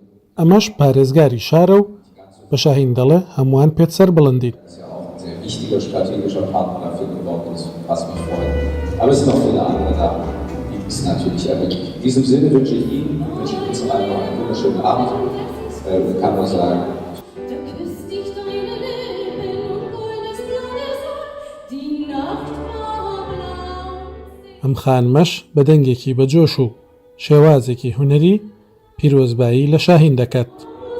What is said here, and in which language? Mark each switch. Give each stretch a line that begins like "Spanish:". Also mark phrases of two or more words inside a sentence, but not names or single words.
Central Kurdish: ئەمەش پارێزگاری شارە و بە شاهین دەڵێ هەمووان پێت سەر بڵندین.
German: Das ist ja auch ein sehr wichtiger strategischer Partner dafür geworden ist, was mich freut. Aber es sind noch viele andere da, die es natürlich ermöglichen. In diesem Sinne wünsche ich Ihnen allen noch einen wunderschönen Abend und kann nur sagen,
Central Kurdish: ئەم خانمەش بە دەنگێکی بەجۆش و شێوازێکی هونەری پیرۆزبایی لە شاهین دەکات.